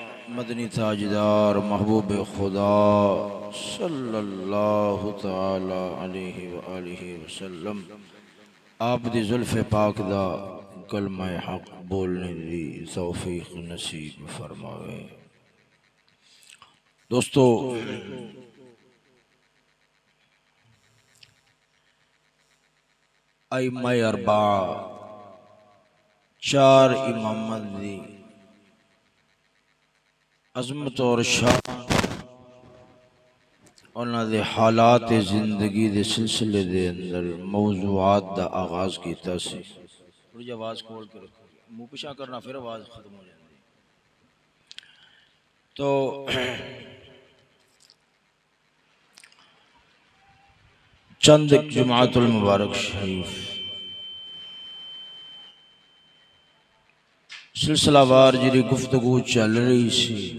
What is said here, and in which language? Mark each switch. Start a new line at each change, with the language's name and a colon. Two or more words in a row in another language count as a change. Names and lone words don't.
Punjabi: مدنی تاجدار محبوب خدا
Arabic: صلى الله تعالى عليه وآله وسلم
Punjabi: آپ دی زلفِ پاک دا کلمہ حق بولنے دی توفیق نصیب فرماوے. دوستو، ائمہ اربعہ چار امامت دی عظمت اور شان انہاں دے حالات زندگی دے سلسلے دے اندر موضوعات دا آغاز کیتا سی. تھوڑی جی آواز کھول کے رکھو، منہ پچھا کرنا پھر آواز ختم ہو جاتی. تو چند جمعۃ المبارک شریف سلسلہ وار جی گفتگو چل رہی سی.